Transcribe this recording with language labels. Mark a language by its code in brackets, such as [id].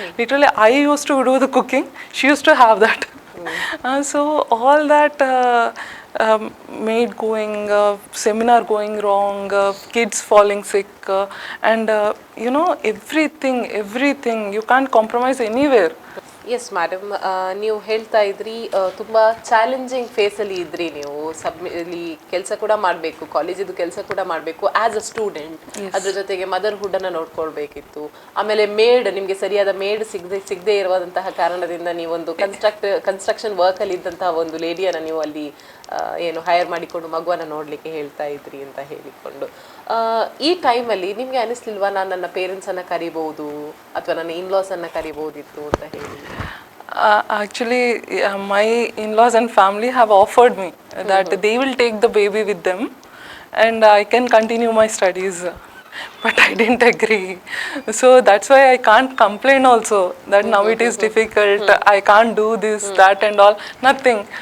[en] Literally, I used to do the cooking. She used to have that. So all that maid going, seminar going wrong, kids falling sick, and everything. You can't compromise anywhere. [kn] Yes madam, ನೀವು ಹೇಳ್ತಾ ಇದ್ರಿ ತುಂಬ challenging ಫೇಸಲ್ಲಿ ಇದ್ರಿ ನೀವು. ಇಲ್ಲಿ ಕೆಲಸ ಕೂಡ ಮಾಡಬೇಕು, ಕಾಲೇಜಿದು ಕೆಲಸ ಕೂಡ ಮಾಡಬೇಕು [en] As a student. [kn] ಅದ್ರ ಜೊತೆಗೆ ಮದರ್ಹುಡ್ಡನ್ನು ನೋಡ್ಕೊಳ್ಬೇಕಿತ್ತು. ಆಮೇಲೆ ಮೇಡ್, ನಿಮಗೆ ಸರಿಯಾದ ಮೇಡ್ ಸಿಗದೇ ಇರುವಂತಹ ಕಾರಣದಿಂದ ನೀವೊಂದು ಕನ್ಸ್ಟ್ರಕ್ಷನ್ ವರ್ಕಲ್ಲಿ ಇದ್ದಂತಹ ಒಂದು ಲೇಡಿಯನ್ನು ನೀವು ಅಲ್ಲಿ ಹೈರ್ ಮಾಡಿಕೊಂಡು ಮಗುವನ್ನು ನೋಡಲಿಕ್ಕೆ ಹೇಳ್ತಾ ಇದ್ರಿ ಅಂತ ಹೇಳಿಕೊಂಡು, ಈ ಟೈಮಲ್ಲಿ ನಿಮಗೆ ಅನಿಸ್ಲಿಲ್ವಾ ನಾನು ನನ್ನ ಪೇರೆಂಟ್ಸನ್ನು ಕರಿಬಹುದು ಅಥವಾ ನನ್ನ ಇನ್ಲಾಸನ್ನು ಕರಿಬಹುದಿತ್ತು ಅಂತ ಹೇಳಿ? [en] Actually, my in-laws and family have offered me that they will take the baby with them and I can continue my studies. But I didn't agree. So that's why I can't complain also that now it is difficult, I can't do this, that and all. Nothing.